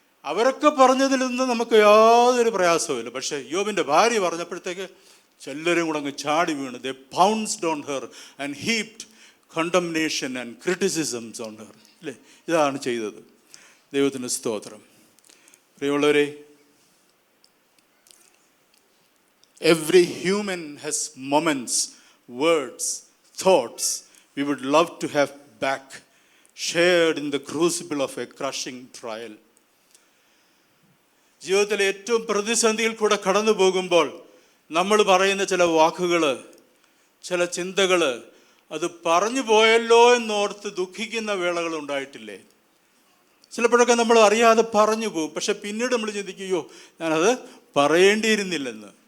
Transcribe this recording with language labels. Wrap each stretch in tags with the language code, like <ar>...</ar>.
<ml>അവരൊക്കെ പറഞ്ഞതിൽ നിന്ന് നമുക്ക് യാതൊരു പ്രയാസവുമില്ല. പക്ഷേ യോബിൻ്റെ ഭാര്യ പറഞ്ഞപ്പോഴത്തേക്ക് ചെല്ലരും കൂടെ അങ്ങ് ചാടി വീണ്.</ml> <en>They pounced on her and heaped condemnation and criticisms on her.</en> <ml>അല്ലേ? ഇതാണ് ചെയ്തത്. ദൈവത്തിന് സ്തോത്രം. പ്രിയമുള്ളവരെ,</ml> <en>every human has moments, words, thoughts we would love to have back, shared in the crucible of a crushing trial.</en> <ml>ജീവിതത്തിലെ ഏറ്റവും പ്രതിസന്ധിയിൽ കൂടെ കടന്നു പോകുമ്പോൾ നമ്മൾ പറയുന്ന ചില വാക്കുകൾ, ചില ചിന്തകൾ, അത് പറഞ്ഞു പോയല്ലോ എന്നോർത്ത് ദുഃഖിക്കുന്ന വേളകൾ ഉണ്ടായിട്ടില്ലേ? ചിലപ്പോഴൊക്കെ നമ്മൾ അറിയാതെ പറഞ്ഞു പോകും. പക്ഷെ പിന്നീട് നമ്മൾ ചിന്തിക്കുകയോ ഞാനത് പറയേണ്ടിയിരുന്നില്ലെന്ന്.</ml>